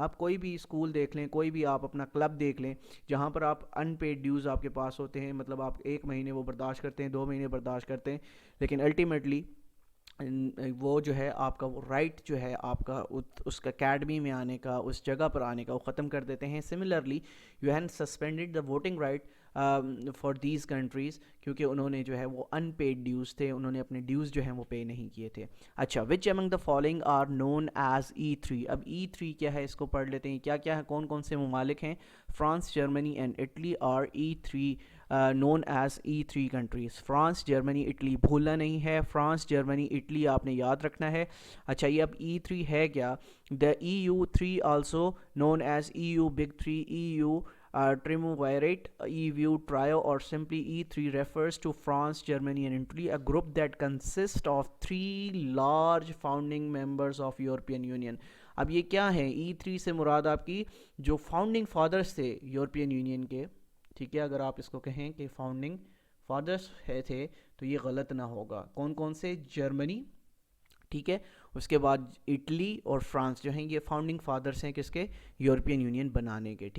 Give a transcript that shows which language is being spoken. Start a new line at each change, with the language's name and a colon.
Urdu: آپ کوئی بھی اسکول دیکھ لیں، کوئی بھی آپ اپنا کلب دیکھ لیں جہاں پر آپ ان پیڈ ڈیوز آپ کے پاس ہوتے ہیں، مطلب آپ 1 مہینے وہ برداشت کرتے ہیں، 2 مہینے برداشت کرتے ہیں، لیکن الٹیمیٹلی وہ جو ہے آپ کا وہ رائٹ جو ہے آپ کا اس کا اکیڈمی میں آنے کا، اس جگہ پر آنے کا، وہ ختم کر دیتے ہیں.
English: similarly you have suspended the voting right for these countries,
Urdu: کیونکہ انہوں نے جو ہے وہ ان پیڈ ڈیوز تھے، انہوں نے اپنے ڈیوز جو ہیں وہ پے نہیں کیے تھے.
English: اچھا، which among the following are known as E3.
Urdu: اب E3 کیا ہے اس کو پڑھ لیتے ہیں. کیا کیا ہے، کون کون سے ممالک ہیں؟ France, Germany
English: And Italy are E3 known as E3 countries.
Urdu: France, Germany, Italy بھولنا نہیں ہے. فرانس، جرمنی، اٹلی آپ نے یاد رکھنا ہے. اچھا، یہ اب E3 ہے کیا؟
English: The EU3 also known as EU Big Three, EU Triumvirate, EU Trio, or simply E3 refers to France, Germany and Italy, a group that consists of three large founding members of European Union.
Urdu: اب یہ کیا ہے؟ E3 سے مراد آپ کی جو founding fathers تھے European union کے، ٹھیک ہے، اگر آپ اس کو کہیں کہ فاؤنڈنگ فادرز تھے تو یہ غلط نہ ہوگا. کون کون سے؟ جرمنی، ٹھیک ہے، اس کے بعد اٹلی اور فرانس جو ہیں یہ فاؤنڈنگ فادرز ہیں کس کے؟ یورپین یونین بنانے کے.